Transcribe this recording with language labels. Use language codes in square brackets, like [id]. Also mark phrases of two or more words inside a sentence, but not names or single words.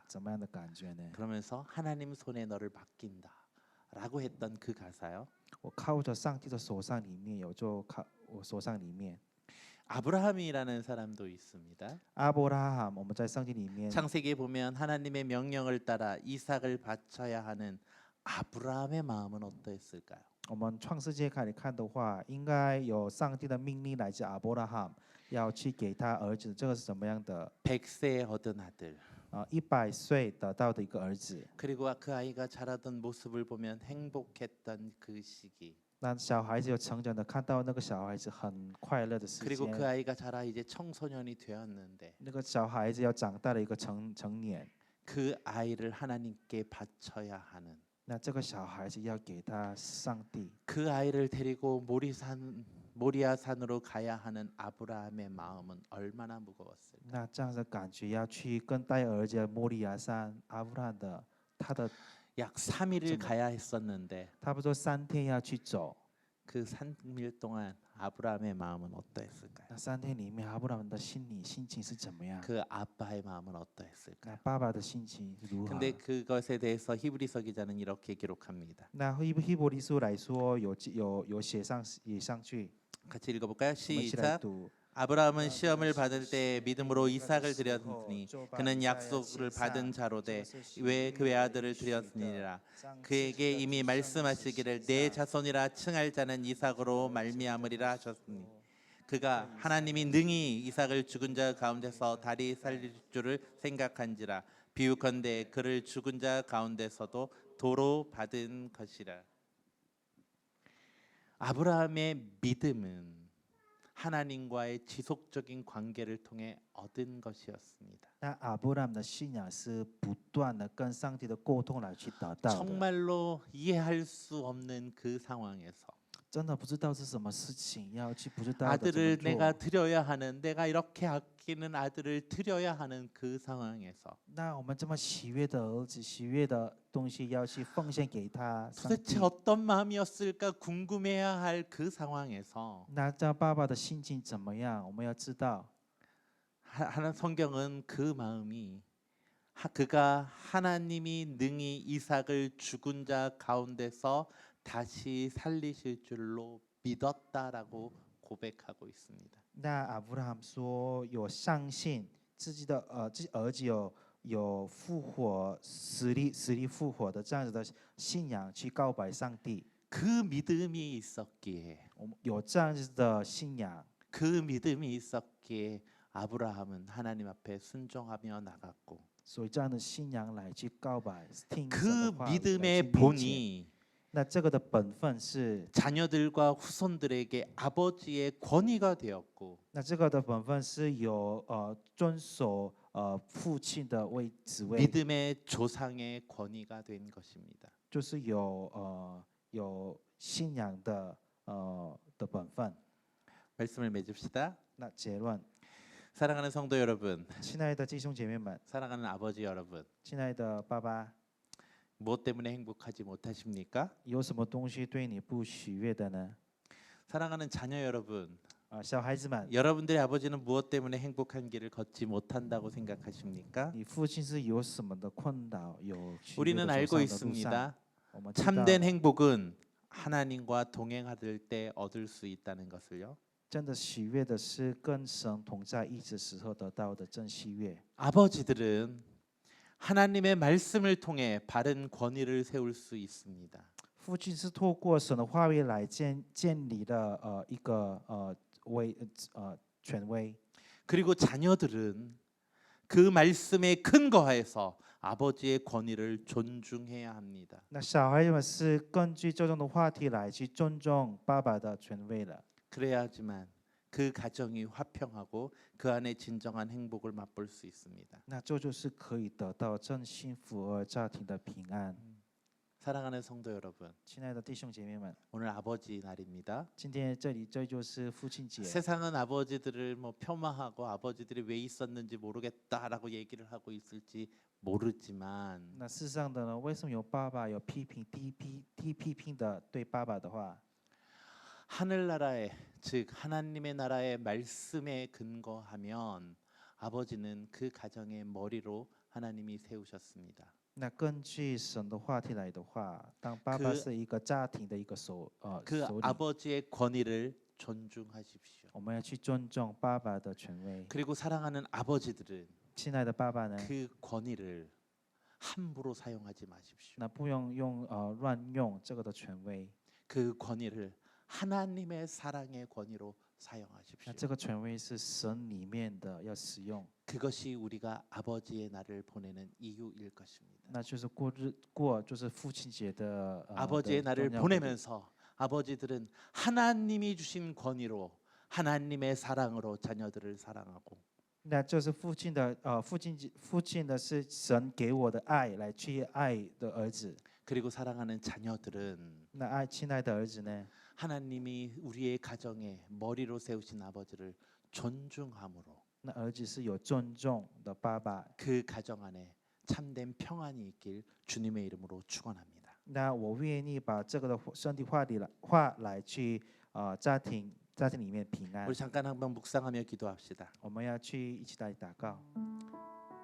[zh] 怎么样的感觉呢？ [ko] 그러면서 하나님 손에 너를 맡긴다라고 했던 그 가사요. [zh] 我靠着上帝的手上里面有，就靠我手上里面。 [ko] 아브라함이라는 사람도 있습니다. [zh] 阿伯拉罕，我们在圣经里面， [ko] 창세기에 보면 하나님의 명령을 따라 이삭을 바쳐야 하는 아브라함의 마음은 어떠했을까요? [zh] 我们创世界开始看的话，应该有上帝的命令来自阿伯拉罕，要去给他儿子，这个是什么样的？ [ko] 100세에 얻은 아들. [zh] 100 岁得到的一个儿子。 [ko] 그리고 그 아이가 자라던 모습을 보면 행복했던 그 시기. [zh] 那小孩子有成长的，看到那个小孩子很快乐的时 [ko] 그리고 그 [zh] 间。 [ko] 아이가 자라 이제 청소년이 되었는데 [zh] 那个小孩子要长大的一个成年， [ko] 그 아이를 하나님께 바쳐야 하는 [zh] 那这个小孩子要给他上帝。 [ko] 그 아이를 데리고 모리아산으로 가야 하는 아브라함의 마음은 얼마나 무거웠을까? [zh] 那这样的感觉要去跟带儿子摩利亚山阿布拉的， [ko] 약 3일을 가야 했었는데 [zh] 差不多3天要去走。 [ko] 그 3일 동안 아브라함의 마음은 어떠했을까요? [zh] 那3天里面，阿布拉的心情是怎么样？ [ko] 그 아빠의 마음은 [zh] 那 [ko] 어떠했을까요? [zh] 爸爸的心情如何？ [ko] 근데 그것에 대해서 히브리서 기자는 이렇게 기록합니다. [zh] 那希伯来书来说，有写上去， [ko] 같이 읽어볼까요? [zh] 我们一起来 [ko] 시작. [zh] 读。 [ko] 아브라함은 시험을 받을 때 믿음으로 이삭을 드렸으니 그는 약속을 받은 자로되 왜 그 외아들을 드렸느니라. 그에게 이미 말씀하시기를 내 자손이라 칭할 자는 이삭으로 말미암으리라 하셨으니 그가 하나님이 능히 이삭을 죽은 자 가운데서 다리 살릴 줄을 생각한지라. 비유컨대 그를 죽은 자 가운데서도 도로 받은 것이라. 아브라함의 믿음은 하나님과의 지속적인 관계를 통해 얻은 것이었습니다. [zh] 那阿布拉的信仰是不断的跟上帝的沟通来去得到的。 [ko] 정말로 이해할 수 없는 그 상황에서 [zh] 真的不知道是什么事情，要去不知道的怎么 [ko] 아들을 [zh] 做。 [ko] 내가 드려야 하는, 내가 이렇게 아끼는 아들을 드려야 하는 그 상황에서 [zh] 那我们这么喜悦的儿子，喜悦的东西要去奉献给他。上 [ko] 도대체 [zh] 帝 [ko] 어떤 마음이었을까 궁금해야 할 그 상황에서 [zh] 那这爸爸的心情怎么样？我们要知道。 [ko] 하나 성경은 그 마음이 그가 하나님이 능히 이삭을 죽은 자 가운데서 다시 살리실 줄로 믿었다라고 고백하고 있습니다. [zh] 那阿布拉罕说有相信自己儿子有复活死里复活的这样子的信仰去告白上帝。 [ko] 그 믿음이 있었기에 [zh] 我们有这样子的信仰， [ko] 그 믿음이 있었기에 아브라함은 하나님 앞에 순종하며 나갔고 [zh] 所以这样的信仰来去告白，听神 [ko] 그 [zh] 的话语来去 [ko] 믿음의 [zh] 面前。 [ko] 본이 [zh] 那这个的本分是， [ko] 자녀들과 후손들에게 아버지의 권위가 되었고 [zh] 那这个的本分是有遵守父亲的职位， [ko] 믿음의 조상의 권위가 된 것입니다. [zh] 就是有信仰的本分。 [ko] 말씀을 맺읍시다. [zh] 那结论， [ko] 사랑하는 성도 여러분, [zh] 亲爱的弟兄姐妹们， [ko] 사랑하는 아버지 여러분, [zh] 亲爱的爸爸， [ko] 무엇 때문에 행복하지 못하십니까? [zh] 有什么东西对你不喜悦的呢？ [ko] 사랑하는 자녀 여러분, [zh] 小孩子们， [ko] 여러분들의 아버지는 무엇 때문에 행복한 길을 걷지 못한다고 생각하십니까? [zh] 你父亲是有什么的困扰？有喜悦 [ko] 우리는 [zh] 的走 [ko] 알고 [zh] 上的路上， [ko] 있습니다. [zh] 我们知道 [ko] 참된 행복은 하나님과 동행할 때 얻을 수 있다는 것을요. [zh] 真的喜悦的是跟神同在一起时候得到的真喜悦。 [ko] 아버지들은 하나님의 말씀을 통해 바른 권위를 세울 수 있습니다. [zh] 父亲是透过神的话语来建立的一个权威， [ko] 그리고 자녀들은 그 말씀에 근거해서 아버지의 권위를 존중해야 합니다. [zh] 那小孩们是根据这种的话题来去尊重爸爸的权威了， [ko] 그래야지만 그 가정이 화평하고 그 안에 진정한 행복을 맛볼 수 있습니다. [zh] 那这就是可以得到真幸福而家庭的平安。 [ko] 사랑하는 성도 여러분, [zh] 亲爱的弟兄姐妹们， [ko] 오늘 아버지 날입니다. [zh] 今天这就是父亲节。 [ko] 세상은 아버지들을 뭐 폄하하고 아버지들이 왜 있었는지 모르겠다라고 얘기를 하고 있을지 모르지만 [zh] 那世上的呢，为什么有爸爸有批评的对爸爸的话？ [ko] 하늘나라의 즉 하나님의 나라의 말씀에 근거하면 아버지는 그 가정의 머리로 하나님이 세우셨습니다. [zh] 那根据神的话题来的话，当爸爸是一个家庭的一个首 [ko] 그 [zh] 领， [ko] 아버지의 권위를 존중하십시오. [zh] 我们要去尊重爸爸的权威。 [ko] 그리고 사랑하는 아버지들은 [zh] 亲爱的爸爸呢， [ko] 그 권위를 함부로 사용하지 마십시오. [zh] 那不用乱用这个的权威， [ko] 그 권위를 하나님의 사랑의 권위로 [zh] 那 [ko] 사용하십시오. [zh] 这个权威是神里面的要使用， [ko] 그것이 우리가 아버지의 날을 보내는 이유일 것입니다. [zh] 那就是就是父亲节的 [ko] 아버지의 [zh] 的 [ko] 날을 [zh] 重要的 [ko] 보내면서 아버지들은 하나님이 주신 권위로 하나님의 사랑으로 자녀들을 사랑하고 [zh] 那就是父亲的是神给我的爱来去爱的儿子， [ko] 그리고 사랑하는 자녀들은 [zh] 那爱亲爱的儿子呢， [ko] 하나님이 우리의 가정에 머리로 세우신 아버지를 존중함으로 [zh] 那儿子是有尊重的爸爸， [ko] 그 가정 안에 참된 평안이 있길 주님의 이름으로 축원합니다. [zh] 那我愿意把这个的上帝话来去家庭里面平安 [ko] 우리 。 잠깐 한번 묵상하며 기도합시다. [zh] 我们要去一起来祷告。